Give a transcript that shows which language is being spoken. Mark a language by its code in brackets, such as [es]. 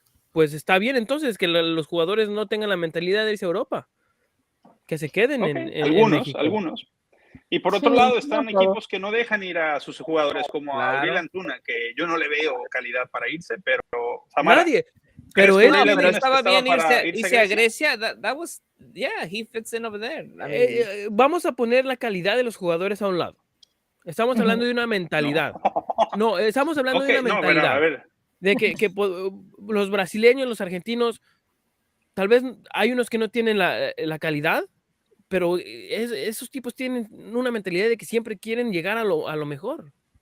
[es] Pues está bien entonces que los jugadores no tengan la mentalidad de irse a Europa. Que se queden en México. Algunos. Y por otro lado están equipos que no dejan ir a sus jugadores, como a Uriel Antuna, que yo no le veo calidad para irse, pero Samara, nadie. Pero él estaba bien irse a Grecia. [en] That was, yeah, he fits in over there. I [es] mean, vamos a poner la calidad de los jugadores a un lado. Estamos hablando de una mentalidad. No, estamos hablando de una mentalidad. No, a ver. De que los brasileños, los argentinos, tal vez hay unos que no tienen la calidad, pero esos tipos tienen una mentalidad de que siempre quieren llegar a lo mejor.